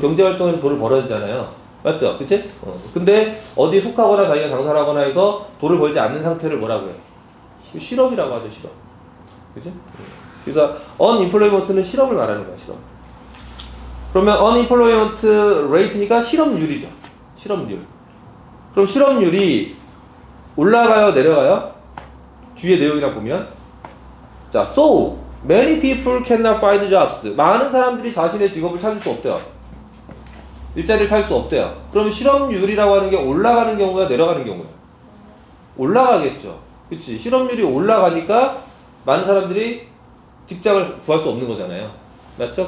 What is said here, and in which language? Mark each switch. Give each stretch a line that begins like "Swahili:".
Korean: 경제활동에서 돈을 벌어야 되잖아요. 맞죠? 그치? 근데 어디에 속하거나 자기가 장사를 하거나 해서 돈을 벌지 않는 상태를 뭐라고 해요? 실업이라고 하죠, 실업. 그치? 그래서 unemployment는 실업을 말하는 거야, 실업. 그러면 unemployment rate니까 실업률이죠. 실업률. 그럼 실업률이 올라가요, 내려가요? 뒤에 내용이랑 보면.
English: 자, so many people cannot find jobs.
Korean: 많은 사람들이 자신의 직업을 찾을 수 없대요. 일자리를 찾을 수 없대요. 그럼 실업률이라고 하는 게 올라가는 경우야, 내려가는 경우야? 올라가겠죠. 그치? 실업률이 올라가니까 많은 사람들이 직장을 구할 수 없는 거잖아요. 맞죠?